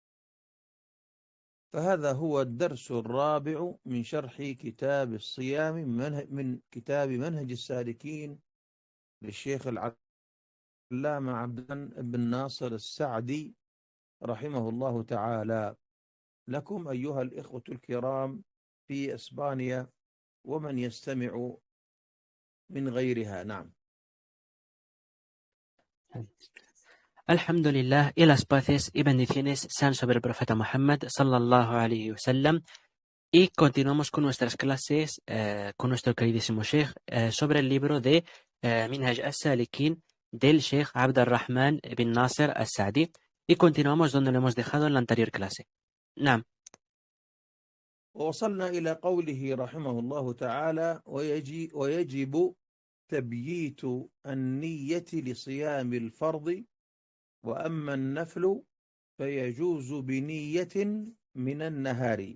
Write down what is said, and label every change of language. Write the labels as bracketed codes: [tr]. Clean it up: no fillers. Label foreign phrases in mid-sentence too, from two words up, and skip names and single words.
[ar] فهذا هو الدرس الرابع من شرح كتاب الصيام من كتاب منهج السالكين للشيخ العلامة عبد بن ناصر السعدي رحمه الله تعالى، لكم أيها الإخوة الكرام في إسبانيا ومن يستمع من غيرها. نعم. [es] Alhamdulillah y las paces y bendiciones sean sobre el profeta Muhammad [ar] صلى الله عليه وسلم, [es] y continuamos con nuestras clases con nuestro queridísimo Sheikh sobre el libro de Minhaj as-Salikin del Sheikh Abd al-Rahman bin Nasser al-Sa'di, y continuamos donde lo hemos dejado en la anterior clase. [ar] Naam. ووصلنا إلى قوله رحمه الله تعالى: ويجب تبييت النية لصيام الفرض، وأما النفل فيجوز بنية من النهار.